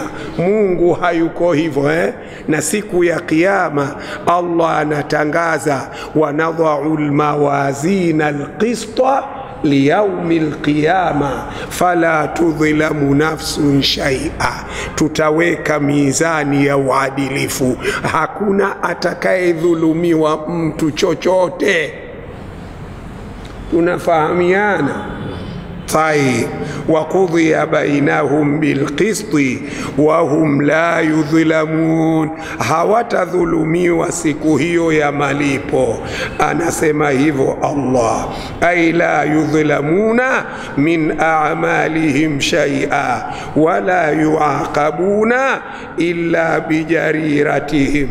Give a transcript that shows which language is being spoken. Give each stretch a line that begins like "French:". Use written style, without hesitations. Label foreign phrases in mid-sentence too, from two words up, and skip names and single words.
Swahili: Mungu hayuko hivyo Na siku ya kiyama Allah anatangaza,
Arabic: ونضع الموازين القسط ليوم القيامة فلا تظلم نفس شيئا.
Swahili: Tutaweka mizani ya uadilifu, hakuna atakayedhulumiwa mtu chochote. Tunafahamiana?
Arabic: طيب وقضي بينهم بالقسط وهم لا يظلمون.
Swahili: hawatadhulumiwa siku hiyo ya malipo. Anasema hivyo Allah,
Arabic: أي لا يظلمون من أعمالهم شيئا ولا يعاقبون إلا بجريرتهم.